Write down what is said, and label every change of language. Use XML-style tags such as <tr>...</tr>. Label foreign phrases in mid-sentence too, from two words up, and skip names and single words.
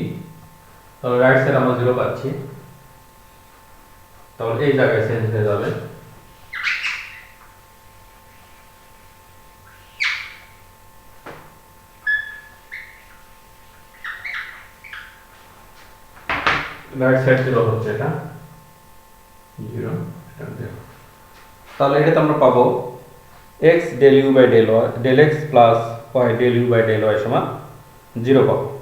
<bn>তাহলে</bn> <en>right side</en> <bn>আমরা 0 পাচ্ছি, তাহলে এই জায়গায় চেঞ্জ হয়ে যাবে</bn> <en>right side</en> <bn>0 হচ্ছে এটা 0, এটা 0। তাহলে এটাতে আমরা পাবো</bn> <en>x del u by del y</en> <bn>del x plus y del u by del y সমান 0 পাবো।</bn>